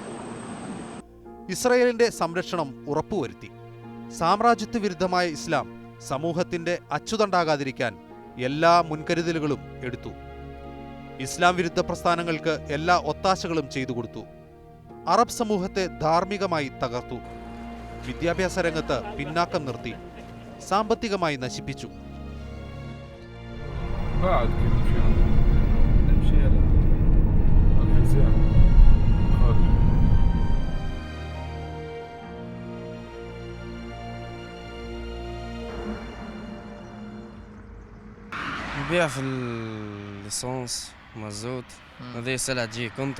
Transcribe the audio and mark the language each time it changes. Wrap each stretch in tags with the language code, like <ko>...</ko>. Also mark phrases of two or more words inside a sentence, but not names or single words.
<ml>ഇസ്രയേലിന്റെ സംരക്ഷണം ഉറപ്പുവരുത്തി. സാമ്രാജ്യത്വ വിരുദ്ധമായ ഇസ്ലാം സമൂഹത്തിന്റെ അച്ചുതണ്ടാകാതിരിക്കാൻ എല്ലാ മുൻകരുതലുകളും എടുത്തു. ഇസ്ലാം വിരുദ്ധ പ്രസ്ഥാനങ്ങൾക്ക് എല്ലാ ഒത്താശകളും ചെയ്തു കൊടുത്തു. അറബ് സമൂഹത്തെ ധാർമ്മികമായി തകർത്തു. വിദ്യാഭ്യാസ രംഗത്ത് പിന്നാക്കം നിർത്തി. സാമ്പത്തികമായി നശിപ്പിച്ചു.</ml> <ar>بعد كيف فيهم نمشي على الحزام خالد. نبيع في الليسانس مازوت، هذه سلعة تجي كونتر.</ar>